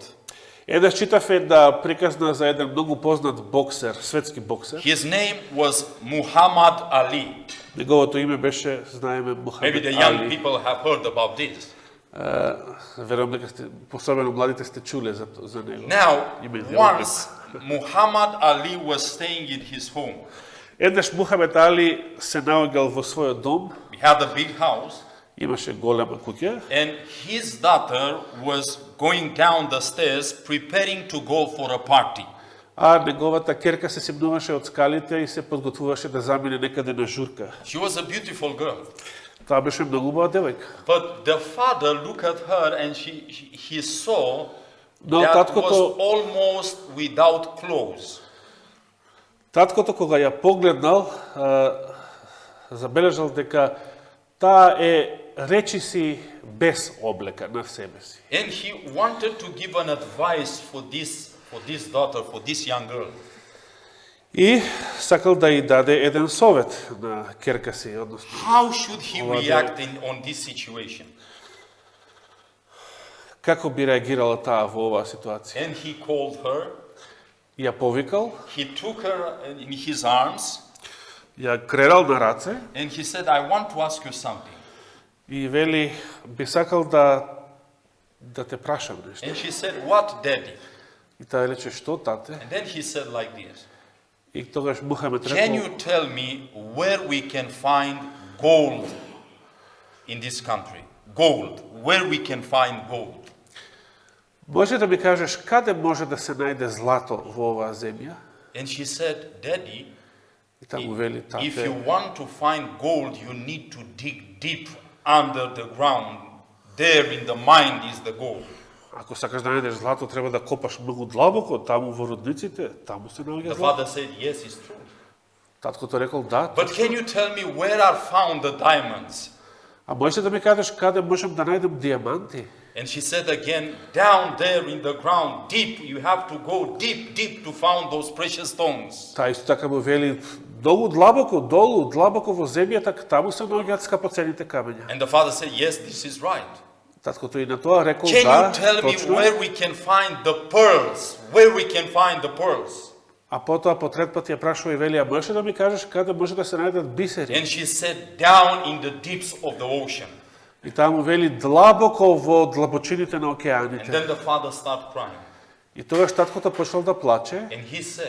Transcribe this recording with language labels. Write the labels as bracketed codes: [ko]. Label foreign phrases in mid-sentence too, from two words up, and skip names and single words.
[mk] Еднаш читав една приказна за еден многу познат боксер, светски боксер. [en] His name was Muhammad Ali. [mk] Неговото име беше, знаеме, Мухамед [en] Maybe the young [mk] Али. [en] people have heard about this. [mk] Верувам дека сте, особено младите сте чуле за него. [en] Now, [mk] Име за [en] once Muhammad Ali was staying in his home. [mk] Еднаш Мухамед Али се наоѓал во својот дом, [en] He had a big house, [mk] имаше голема куќа, [en] and his daughter was going down the stairs preparing to go for a party. [mk] а неговата керка се симнуваше од скалите и се подготвуваше да замине некаде на журка. [en] She was a beautiful girl. [mk] Тоа беше многу убава девојка. [en] But the father looked at her and he saw [mk] Но [en] that was [mk] таткото, [en] almost without clothes. [mk] таткото кога ја погледнал, забележал дека таа е речиси без облека на себе си. [en] And he wanted to give an advice for this daughter, for this young girl. [mk] И сакал да ја даде еден совет на керка си, односно [en] How should he [mk] Ова [en] react on this situation? [mk] како би реагирала таа во оваа ситуација. [en] And he called her, [mk] Ја повикал, [en] he took her in his arms, [mk] ја кренал на раце [en] and he said, I want to ask you something. [mk] и вели, би сакал да те прашам нешто. [en] And she said, what, daddy? [mk] И таа рече, што, тате? [en] And then he said like this, [mk] И тогаш Мухамед [en] can [mk] рекол, [en] you tell me where we can find gold in this country? Gold, where we can find gold? [mk] може да ми кажеш каде може да се најде злато во оваа земја? [en] And she said, daddy, [mk] И таму вели, [en] if you [mk] тате, [en] want to find gold, you need to dig deep under the ground. There in the mine is the gold. [mk] ако сакаш да најдеш злато, треба да копаш многу длабоко, таму во рудниците, таму се наоѓа [en] The [mk] злато. [en] father said, yes, it's true. [mk] Таткото рекол, да, [en] But can you tell me where are found the diamonds? [mk] а можеш да ми кажеш каде можам да најдем диаманти? [en] And she said again, down there in the ground, deep, you have to go deep, deep to find those precious stones. [mk] Таа исто така му вели, долу длабоко, долу, длабоко во земјата, таму се наоѓаат скапоцените камења. [en] And the father said, yes, this is right. [mk] Таткото и на тоа рекол, [en] Can [mk] да, [en] you tell me [mk] точно. [en] where we can find the pearls? Where we can find the pearls? [mk] А потоа по трет пат ја прашува и вели, а можеш да ми кажеш каде може да се најдат бисери? [en] And she said, down in the deeps of the ocean. [mk] И таа му вели длабоко во длабочините на [en] And [mk] океаните. [en] then the father started crying. [mk] И тогаш таткото почнал да плаче [en] And he said,